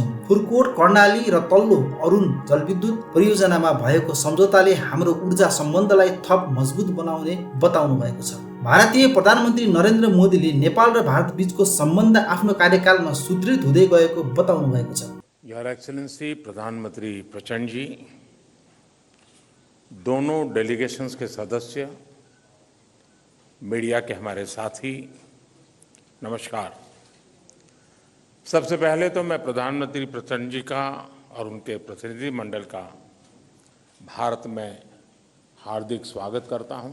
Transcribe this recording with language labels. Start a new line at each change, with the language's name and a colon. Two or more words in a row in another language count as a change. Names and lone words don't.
Nepali: फुर्कोट, कर्णाली र तल्लो अरुण जलविद्युत परियोजनामा भएको सम्झौताले हाम्रो ऊर्जा सम्बन्धलाई थप मजबुत बनाउने बताउनु भएको छ। भारतीय प्रधानमन्त्री नरेन्द्र मोदीले नेपाल र भारत बीचको सम्बन्ध आफ्नो कार्यकालमा सुदृढ हुँदै गएको बताउनु भएको छ।
English: Your Excellency
Hindi: प्रधानमंत्री प्रचंड जी, दोनों डेलीगेशंस के सदस्य, मीडिया के हमारे साथी, नमस्कार। सबसे पहले तो मैं प्रधानमंत्री प्रचंड जी का और उनके प्रतिनिधि मंडल का भारत में हार्दिक स्वागत करता हूं।